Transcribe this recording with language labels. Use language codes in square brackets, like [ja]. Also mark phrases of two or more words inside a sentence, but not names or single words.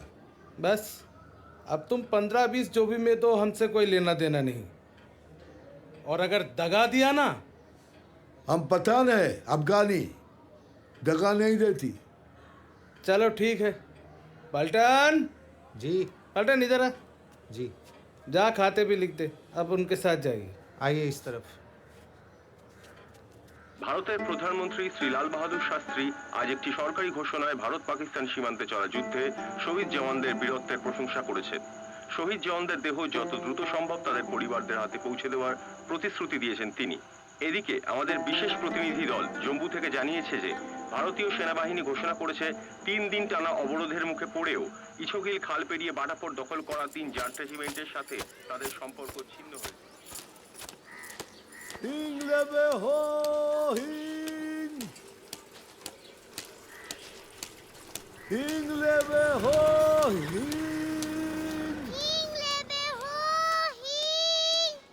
[hi] बस अब तुम 15-20 जो भी में दो, हमसे कोई लेना देना नहीं, और अगर दगा दिया ना। हम पठान है, अफगानी, दगा नहीं देती। चलो ठीक है। पलटन जी पलटन इधर आ, जी जा खाते भी लिख दे, अब उनके साथ जाइए। आइए इस तरफ। [bn] ভারতের প্রধানমন্ত্রী শ্রী লাল বাহাদুর শাস্ত্রী আজ একটি সরকারি ঘোষণায় ভারত পাকিস্তান সীমান্তে চলা যুদ্ধে শহীদ জওয়ানদের বীরত্বের প্রশংসা করেছেন। শহীদ জওয়ানদের দেহ যত দ্রুত সম্ভব তাদের পরিবারদের হাতে পৌঁছে দেওয়ার প্রতিশ্রুতি দিয়েছেন তিনি। এদিকে আমাদের বিশেষ প্রতিনিধি দল জম্মু থেকে জানিয়েছে যে ভারতীয় সেনাবাহিনী ঘোষণা করেছে 3 দিন টানা অবরোধের মুখে পড়েও ইছকিল খাল পেরিয়ে বাটাপোর দখল করা 3 জাট রেজিমেন্টের সাথে তাদের সম্পর্ক ছিন্ন হয়েছে। হিং লেবে হো হিং, হিং লেবে হো হিং, হিং লেবে হো হিং।